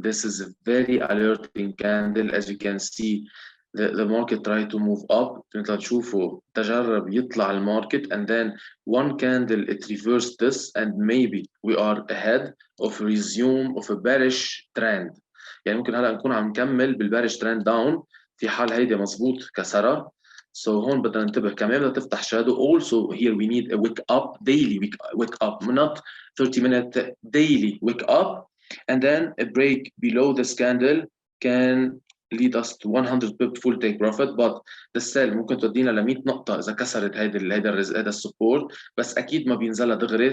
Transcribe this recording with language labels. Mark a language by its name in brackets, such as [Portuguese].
[English] This is a very alerting candle. As you can see, the market try to move up. [Arabic] مثل تشوفوا تجرب يطلع الماركت [English] and then one candle it reversed this, and maybe we are ahead of resume of a bearish trend. [Arabic] يعني ممكن هلا نكون عم نكمل بالbearish trend down في حال هيدي مزبوط كسرها. So هون بدنا ننتبه كمان بدها تفتح shadow. [English] Also here we need a wake up daily, wake up, not 30-minute, daily wake up, and then a break below this candle can lead us to 100 pip full take profit. But the sell [Arabic] ممكن تودينا ل 100 نقطة إذا كسرت هيدا السبورت، بس أكيد ما بينزلها دغري.